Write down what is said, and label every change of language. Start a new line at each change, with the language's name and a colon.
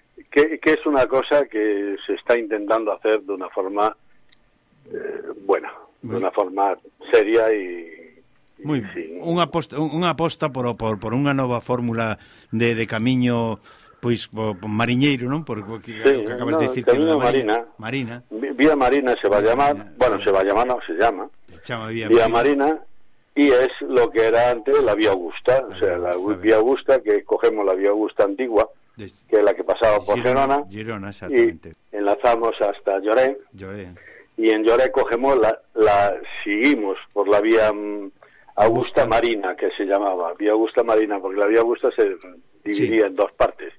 Spanish: Que es una cosa que se está intentando hacer de una forma buena, una forma seria y muy bien.
Galician: Unha aposta por unha nova fórmula de camiño, pois por mariñeiro, non? Camiño Marina.
Spanish: Vía Marina se llama Vía Marina. Y es lo que era antes la Vía Augusta, Vía Augusta, que cogemos la Vía Augusta antigua, que es la que pasaba por Girona, exactamente. Y enlazamos hasta Lloret. Y en Lloret cogemos la seguimos por la Vía Augusta Marina, que se llamaba Vía Augusta Marina, porque la Vía Augusta se dividía en dos partes,